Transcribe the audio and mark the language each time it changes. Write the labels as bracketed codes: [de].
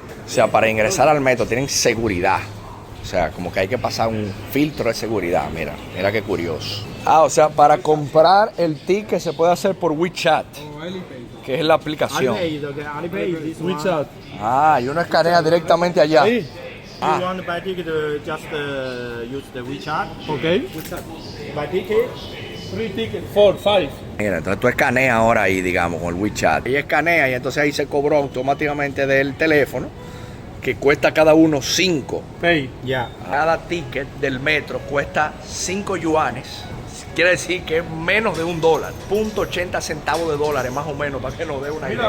[es] O sea, para ingresar al metro tienen seguridad. O sea, como que hay que pasar un filtro de seguridad. Mira, mira qué curioso. Ah, o sea, para comprar el ticket se puede hacer por WeChat, que es la aplicación. WeChat. Ah, y uno escanea directamente allá. Sí. Ah. [en] You want to buy ticket, just use the WeChat. Ok. WeChat. Buy ticket. 3 tickets, 4, 5. [es] Mira, entonces tú escaneas ahora ahí, digamos, con el WeChat. Y escanea y entonces ahí se cobró automáticamente del teléfono, que cuesta cada uno 5. [en] Pay. Yeah. [es] Cada ticket del metro cuesta 5 yuanes. Quiere decir que es menos de $1. 0.80 centavos de dólares más o menos, para que nos dé una idea.